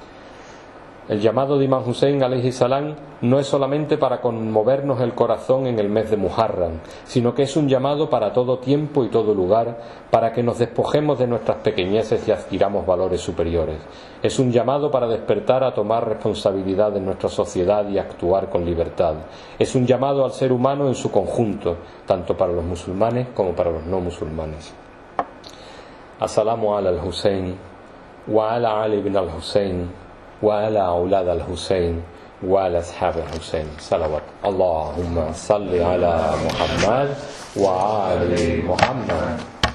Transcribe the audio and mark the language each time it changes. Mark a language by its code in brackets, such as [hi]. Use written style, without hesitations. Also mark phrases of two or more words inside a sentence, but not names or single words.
[es] El llamado de Imam Hussein [ar] عليه السلام [es] no es solamente para conmovernos el corazón en el mes de Muharram, sino que es un llamado para todo tiempo y todo lugar, para que nos despojemos de nuestras pequeñeces y adquiramos valores superiores. Es un llamado para despertar a tomar responsabilidad de nuestra sociedad y actuar con libertad. Es un llamado al ser humano en su conjunto, tanto para los musulmanes como para los no musulmanes. [ar] السلام على الحسين وعلى علي بن الحسين وعلى أولاد الحسين وعلى أصحاب الحسين صلوات اللهم صل على محمد وعلى محمد